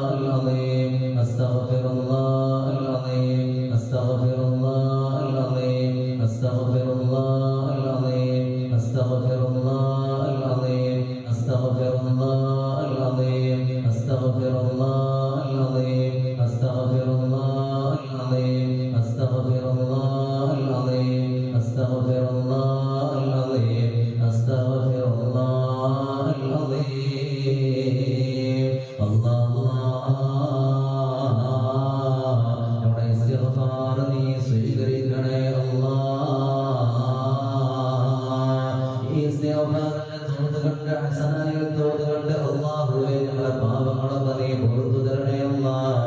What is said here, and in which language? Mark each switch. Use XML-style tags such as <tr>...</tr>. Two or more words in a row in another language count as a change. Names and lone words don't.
<ar>العظيم، أستغفر الله العظيم، أستغفر الله العظيم، أستغفر الله العظيم، أستغفر الله العظيم، أستغفر الله العظيم، أستغفر الله العظيم، أستغفر الله العظيم، أستغفر الله العظيم، أستغفر الله العظيم، أستغفر الله العظيم.</ar> <ml>الله നമ്മുടെ ഇസ്തിഗ്ഫാർ നീ സ്വീകരിക്കണേ അല്ലാഹുവേ, ഞങ്ങളുടെ പാപങ്ങളൊക്കെ നീ പുറത്തു തരണേ അല്ലാഹ്.</ml>